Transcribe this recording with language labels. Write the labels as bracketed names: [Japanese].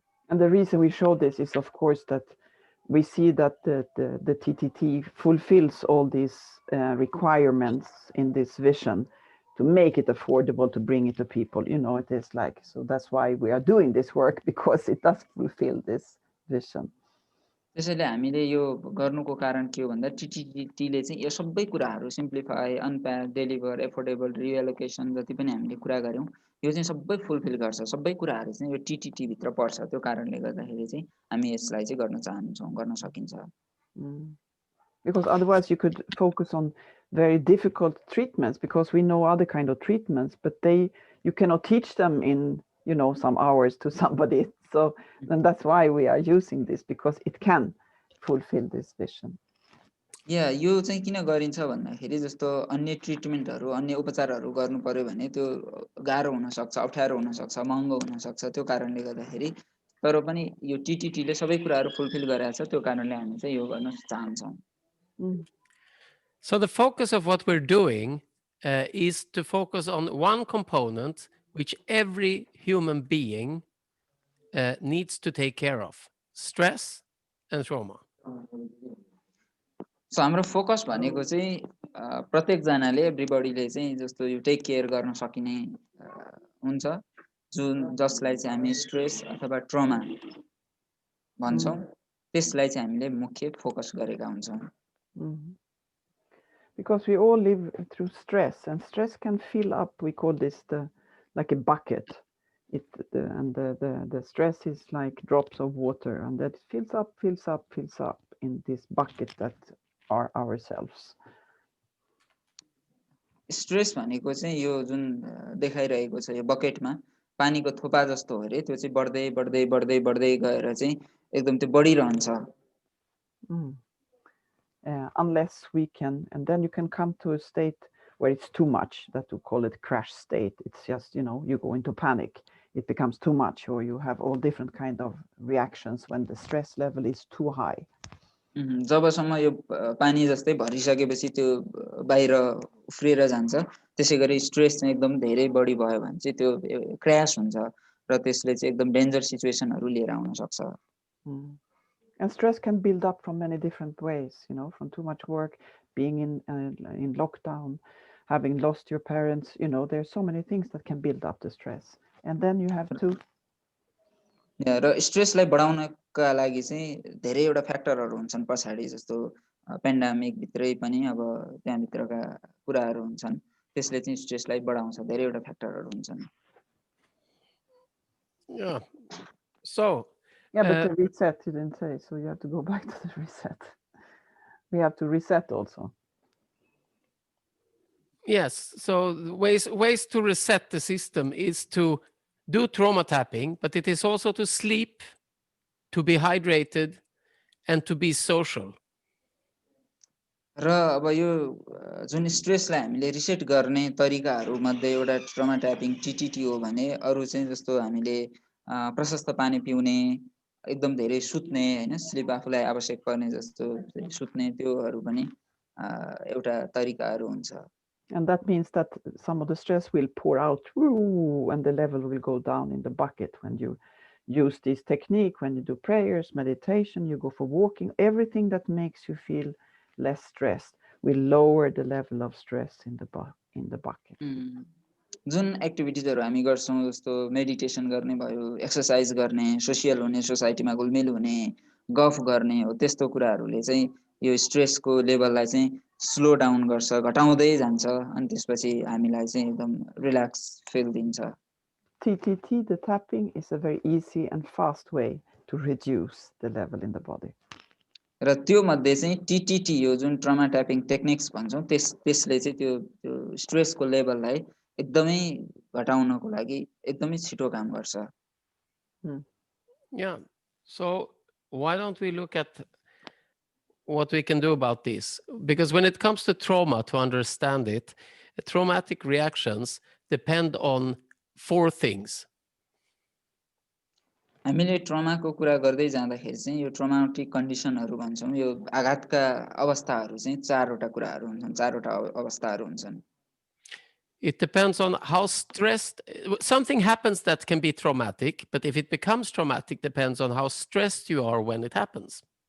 [English] And the reason we show this is, of course, that we see that the TTT fulfills all these requirements in this vision to make it affordable, to bring it to people. You know, it is like, so that's why we are doing this work, because it does fulfill this vision. [Nepali] त्यसैले हामीले यो गर्नुको कारण के हो भन्दा टिटिटीले चाहिँ यो सबै कुराहरू सिम्प्लिफाई, अनप्याक, डेलिभर, एफोर्डेबल, रिएलोकेसन जति पनि हामीले कुरा गर्यौं यो चाहिँ सबै फुलफिल गर्छ। सबै कुराहरू चाहिँ यो टिटिटी भित्र पर्छ। त्यो कारणले गर्दाखेरि चाहिँ हामी यसलाई चाहिँ गर्न चाहन्छौं, गर्न सकिन्छ। [English] Because otherwise you could focus on very difficult treatments, because we know other kind of treatments, but you cannot teach them in, you know, some hours to somebody. So and that's why we are using this, because it can fulfill this vision. [Nepali] या यो चाहिँ किन गरिन्छ भन्दाखेरि जस्तो अन्य ट्रिटमेन्टहरू अन्य उपचारहरू गर्नु पर्यो भने त्यो गाह्रो हुनसक्छ, अप्ठ्यारो हुनसक्छ, महँगो हुनसक्छ। त्यो कारणले गर्दाखेरि तर पनि यो टिटिटीले सबै कुराहरू फुलफिल गरेको छ, त्यो कारणले हामी चाहिँ यो गर्न चाहन्छौँ। [English] So the focus of what we're doing is to focus on one component which every human being needs to take care of: stress and trauma. [Nepali] So हाम्रो फोकस भनेको चाहिँ प्रत्येकजनाले एभ्रिबडीले चाहिँ जस्तो यो टेक केयर गर्न सकिने हुन्छ, जुन जसलाई चाहिँ हामी स्ट्रेस अथवा ट्रमा भन्छौँ, त्यसलाई चाहिँ हामीले मुख्य फोकस गरेका हुन्छौँ। [English] Because we all live through stress, and stress can fill up. We call this like a bucket. The stress is like drops of water, and that fills up, fills up, fills up in this bucket that are ourselves. [Nepali] Stress भनेको चाहिँ यो जुन देखाइरहेको छ यो बकेटमा पानीको थोपा जस्तो हो रे, त्यो चाहिँ बढ्दै बढ्दै बढ्दै बढ्दै गएर चाहिँ एकदम त्यो बढिरहन्छ। [English] Unless we can, and then you can come to a state where it's too much, that we call it crash state. It's just, you go into panic. It becomes too much, or you have all different kind of reactions when the stress level is too high. [Nepali] जबसम्म यो पानी जस्तै भरिसकेपछि त्यो बाहिर उफ्रिएर जान्छ, त्यसै गरी stress चाहिँ एकदम धेरै बढी भयो भने चाहिँ त्यो क्र्यास हुन्छ र त्यसले चाहिँ एकदम डेन्जर सिचुएसनहरू लिएर आउन सक्छ। [English] And stress can build up from many different ways, from too much work, being in lockdown, having lost your parents. There's so many things that can build up the stress. And then you have to... [Nepali] र स्ट्रेसलाई बढाउनका लागि चाहिँ धेरैवटा फ्याक्टरहरू हुन्छन् पछाडि, जस्तो pandemic भित्रै पनि अब त्यहाँभित्रका कुराहरू हुन्छन्, त्यसले चाहिँ स्ट्रेसलाई बढाउँछ। धेरैवटा फ्याक्टरहरू हुन्छन्। [English] Yeah. So yeah, but the reset you didn't say, so you have to go back to the reset. We have to reset also. Yes. So ways to reset the system is to do trauma tapping, but it is also to sleep, to be hydrated, and to be social. [Nepali] र अब यो जुन स्ट्रेसलाई हामीले reset गर्ने तरिकाहरू मध्ये एउटा trauma tapping टिटिटी हो भने अरू चाहिँ जस्तो हामीले प्रशस्त पानी पिउने, एकदम धेरै सुत्ने, हैन, स्लिप आफूलाई आवश्यक पर्ने जस्तो सुत्ने, त्योहरू पनि एउटा तरिकाहरू हुन्छ। [English] And that means that some of the stress will pour out, and the level will go down in the bucket when you use this technique. When you do prayers, meditation, you go for walking, everything that makes you feel less stressed will lower the level of stress in the bucket. [Nepali] जुन एक्टिभिटिजहरू हामी गर्छौँ जस्तो meditation गर्ने भयो, exercise गर्ने, social हुने, सोसाइटीमा घुलमिल हुने, गफ गर्ने हो, त्यस्तो कुराहरूले चाहिँ यो स्ट्रेसको लेभललाई चाहिँ स्लो डाउन गर्छ, घटाउँदै जान्छ, अनि त्यसपछि हामीलाई चाहिँ एकदम रिल्याक्स फिल दिन्छ। [English] TTT, the tapping, is a very easy and fast way to reduce the level in the body. [Nepali] र त्यो मध्ये चाहिँ टिटिटी यो जुन ट्रमा ट्यापिङ टेक्निक्स भन्छौँ, त्यसले चाहिँ त्यो स्ट्रेसको लेभललाई एकदमै घटाउनको लागि एकदमै छिटो काम गर्छ। [English] Yeah. So why don't we look at what we can do about this? Because when it comes to trauma, to understand it, traumatic reactions depend on 4 things. [Nepali] हामीले ट्रमाको कुरा गर्दै जाँदाखेरि चाहिँ यो ट्रमाटिक कन्डिसनहरू भन्छौँ, यो आघातका अवस्थाहरू चाहिँ 4वटा कुराहरू हुन्छन्, 4वटा अवस्थाहरू हुन्छन्। [English] It depends on how stressed something happens that can be traumatic, but if it becomes traumatic, depends on how stressed you are when it happens.